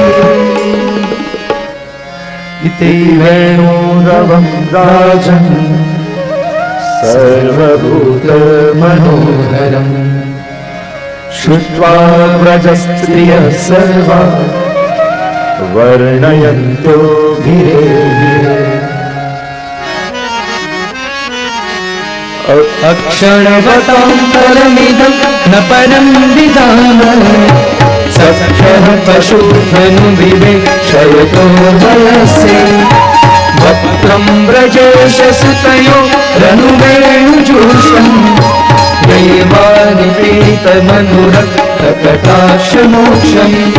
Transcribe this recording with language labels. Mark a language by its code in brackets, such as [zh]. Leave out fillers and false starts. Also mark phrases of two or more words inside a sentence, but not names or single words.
[sa] ઇતિ વેણુરવં રાજન સર્વભૂત મનોહરમ શ્રુત્વા વ્રજસ્ત્રિય સર્વા વર્ણયન્તો ધીરે ધીરે अक्षणवतां फलमिदं न परं विधाम सख्यः पशुधनुविवेक्षयतो वयसे वक्त्रं व्रजेश सुतयो रनुवेणुजूषम् दैवानिपीतमनुरक्तकटाक्षमोक्षम्